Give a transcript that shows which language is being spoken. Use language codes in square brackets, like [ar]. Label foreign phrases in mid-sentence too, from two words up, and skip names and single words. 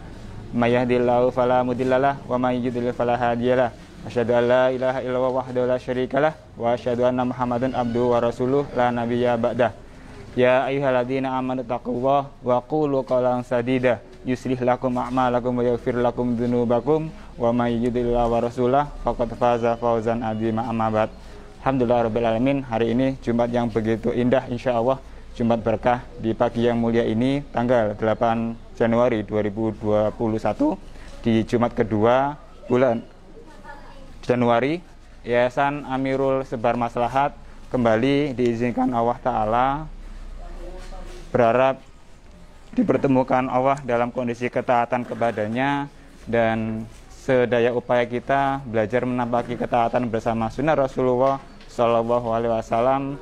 [ar] من يهده الله فلا مضل له ومن يضلل فلا هادي له. أشهد أن لا إله إلا الله وحده لا شريك له وأشهد أن محمدا عبده ورسوله لا نبي بعده. يا أيها الذين آمنوا اتقوا الله وقولوا قولا سديدا يصلح لكم أعمالكم ويغفر لكم ذنوبكم ومن يطع الله ورسوله فقد فاز فوزا عظيما. أما بعد. الحمد لله رب العالمين. [id] Hari ini Jumat yang begitu indah, insyaallah Jumat berkah di pagi yang mulia ini, tanggal 8 Januari 2021 di Jumat kedua bulan Januari. Yayasan Amirul Sebar Maslahat kembali diizinkan [ar] الله تعالى [id] berharap dipertemukan Allah dalam kondisi ketaatan kepadanya, dan sedaya upaya kita belajar menampaki ketaatan bersama sunnah Rasulullah [ar] صلى الله عليه وسلم.